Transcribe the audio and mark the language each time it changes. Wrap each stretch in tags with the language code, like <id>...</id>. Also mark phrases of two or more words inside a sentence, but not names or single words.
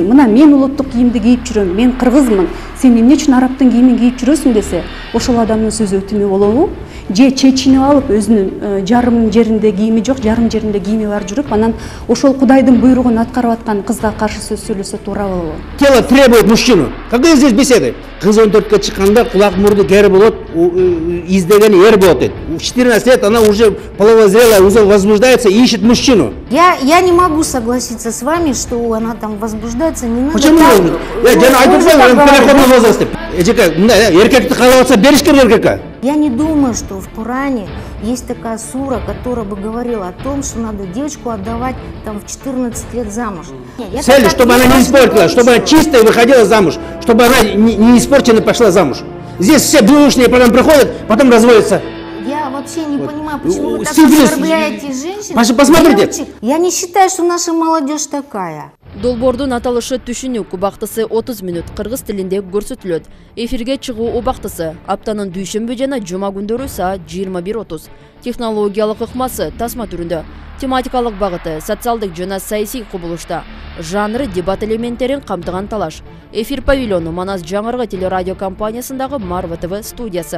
<ky>Мына мен улуттук кийимди кийип жүрөм, мен кыргызмын. Сен эмне үчүн арабтын кийимин кийип жүрөсүң десе, ошол адамдын сөзү өтүмө болобу? Же чечинип алып өзүнүн жарым жеринде кийими жок, жарым жеринде кийими бар жүрүп, анан ошол Кудайдын буйругун аткарып аткан кызга каршы сөз сүйлөсө туура болобу?</ky> <ru>Тело требует мужчину. Какие здесь беседы?</ru> <ky>Кыз 14-ке чыкканда кулак мурду кери болот, издегени ер болот дейт.</ky> <ru>В 14 лет она уже половозрелая, уже возбуждается и ищет мужчину. Я не могу согласиться с вами, что она там возбуждается, не надо. Почему?</ru> <ky>Я айтып коюм,</ky> <ru>переходный возраст</ru> <ky>деп. Эркекти каалап атса бериш керек эркекке.</ky> <ru>Я не думаю, что в Коране есть такая сура, которая бы говорила о том, что надо девочку отдавать там в 14 лет замуж. Цель, чтобы она не испортила, чтобы она чистая выходила замуж, чтобы она не испорчена пошла замуж. Здесь все бывшие потом приходят, потом разводятся. Я вообще не понимаю, почему вы так оскорбляете женщин. Посмотрите. Девочек. Я не считаю, что наша молодежь такая.</ru> <ky>Долбоордун аталышы түшүнүк убактысы 30 минут кыргыз тилинде көрсөтүлөт. Эфирге чыгуу убактысы аптанын дүйшөмбү жана жума күндөрү саат 21:30. Технологиялык ыкмасы тасма түрүндө. Тематикалык багыты социалдык жана саясий кубулушта. Жанры дебат элементтерин камтыган талаш. Эфир павильону Манас жаңыргы телерадио компаниясындагы Марва ТВ студиясы.</ky>